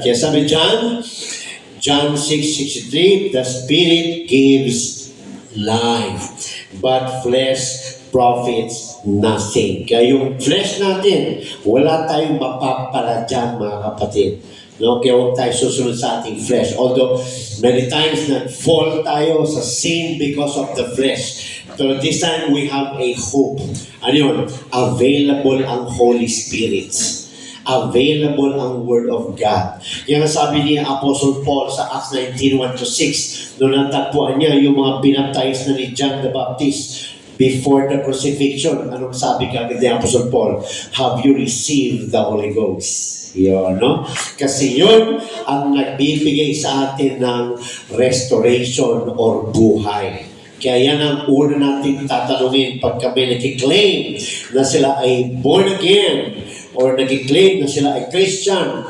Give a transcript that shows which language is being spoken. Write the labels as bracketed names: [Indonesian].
[Filipino] Kaya sabi [English] John 6:63, the Spirit gives life, but flesh profits nothing. [Filipino] Kaya yung flesh natin, wala tayong mapapala dyan, mga kapatid. No, kaya huwag tayo susunod sa ating flesh. [English] Although, many times [Filipino] nag-fall tayo sa [English] sin because of the flesh. Pero this time, we have a hope. [Filipino] Ano yun? Available ang Holy Spirit. Available ang Word of God. Yan ang sabi ni Apostle Paul sa Acts 19:1-6. Noong natagpuan niya yung mga binaptize na ni John the Baptist [English] before the crucifixion. [Filipino] Anong sabi kagad ni Apostle Paul? [English] Have you received the Holy Ghost? [Filipino] Yun, no? Kasi yun ang nagbibigay sa atin ng restoration or buhay. Kaya yan ang una natin tatanungin pag kami nag-claim na sila ay born again or nag-claim na sila ay Christian.